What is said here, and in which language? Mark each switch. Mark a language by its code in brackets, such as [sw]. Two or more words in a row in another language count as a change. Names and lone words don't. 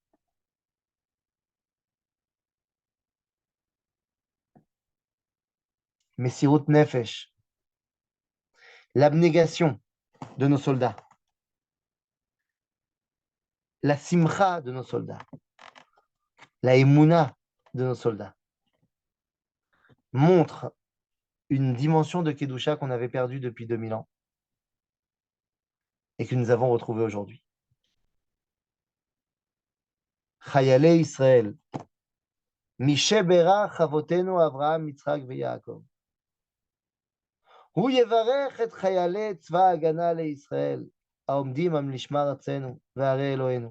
[he] מסירות נפש, [fr] l'abnégation de nos soldats, la simcha de nos soldats, la émouna de nos soldats, montrent une dimension de Kedusha qu'on avait perdue depuis 2000 ans et que nous avons retrouvée aujourd'hui. [he] חיילי ישראל, מי שברך אבותינו אברהם, יצחק ויעקב. הוא יברך את חיילי צבא ההגנה לישראל, העומדים על משמר ארצנו וערי אלוהינו.